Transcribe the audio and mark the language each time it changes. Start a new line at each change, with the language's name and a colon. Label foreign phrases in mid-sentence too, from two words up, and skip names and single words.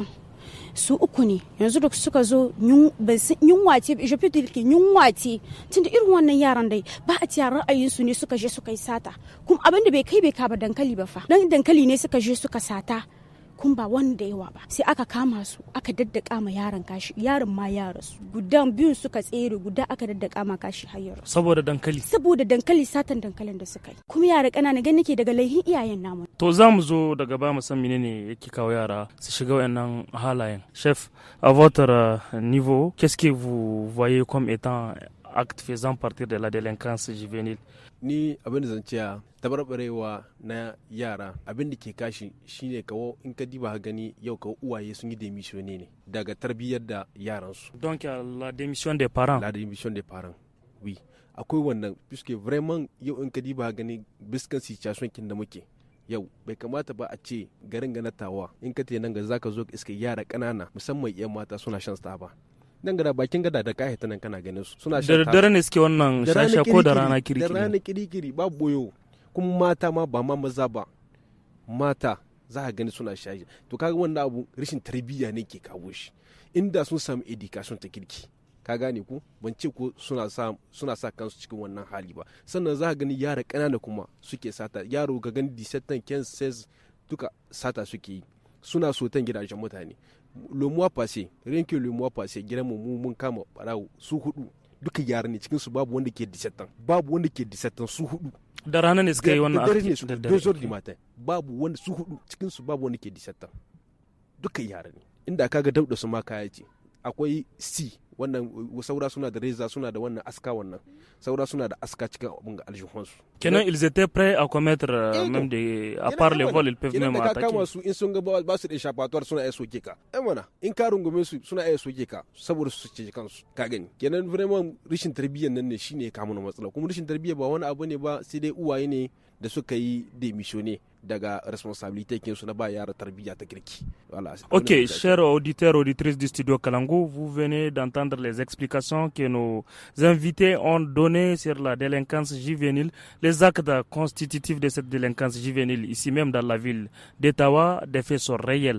Hausa: Su uku ne yanzu da suka zo yunwa ce yunwa ce tunda irin wannan yaran dai ba a ci ra'ayin su ne suka je suka yi sata kuma abin da bai kai bai kaba dankali ba fa dan dankali ne suka je suka sata kun ba wanda yawa ba, sai aka kama su aka daddaka ma yaron kashi, yaron ma ya rasu, gudan biyun suka tsere, guda aka daddaka ma kashi har ya rasu saboda dankali satan dankalin da suka yi. Kuma yara ƙanana gani ke daga laihin iyayen namu. To za mu zo daga ba mu san menene yake kawo yara su shiga wayannan halayen.
French: Chef, à votre niveau, qu'est-ce que vous voyez comme étant acte faisant partie de la délinquance juvénile?
Hausa: Ni abin da zan ciya tabarbarewa na yara abin da ke kashi shine kawo in ka diba gani yau kawo uwaye sun yi démission ne daga tarbiyyar da yaransu.
French: Donc la démission des parents. La démission des parents. Oui.
Hausa: Akwai wannan
French: puisque vraiment
Hausa: yau in ka diba gani biskan situation kin da muke yau bai kamata ba a ce garin ganatawa in ka te nan ga zaka zo iska yara kanana musamman yan mata suna shan taba. Nan gada bakin gada da kai nan kana ganin su suna shan da dare ne suke wannan shasha ko da rana kirikiri. Da rana kirikiri babu boyo kuma mata ma ba ma maza ba mata za ka gani suna shayi. To kaga wannan abu rashin tarbiyya ne ke kawo shi. Inda sun samu education ta kirki ka gane ko ban ce ko suna sa kansu cikin wannan hali ba. Sannan za ka gani yara ƙanana kuma suke sata, yaro ga gani 17 15 duka sata suke yi, suna sotan gidajen mutane.
French: Le mois passé, rien que le mois passé,
Hausa: gidan mu mun kama barawo su hudu duka yara ne, cikin su babu wanda ke 17 ans, babu wanda ke 17 ans su hudu. Da rana ne suka yi wannan aiki da dare
French: 2 heures du matin,
Hausa: babu wanda su hudu cikin su babu wanda ke 17 ans. Duka yara ne. Inda kaga dauda su ma kaya ce. Akwai C wannan saura suna da reza suna da wannan aska, wannan saura suna da aska cikin abin ga aljihunsu.
French: Kenan ils étaient prêts à commettre même des à part les vols ils peuvent même attaquer.
Hausa: Kama su in sun ga ba su da échappatoire suna iya soke ka. Mana in ka rungume su suna iya soke ka saboda su ce kansu ka gani. Kenan vraiment rishin tarbiyyar nan ne shine ya kawo mana matsala. Kuma rishin tarbiyya ba wani abu ne ba, sai dai uwaye ne da suka yi démissionner daga responsabilité kinsu na ba yara tarbiyya ta kirki.
French: Voilà. Ok, chers auditeurs, auditrices du studio Kalangu, vous venez d'entendre les explications que nos invités ont données sur la délinquance juvénile, les actes constitutifs de cette délinquance juvénile, ici même dans la ville d'Ottawa. Des faits sont réels.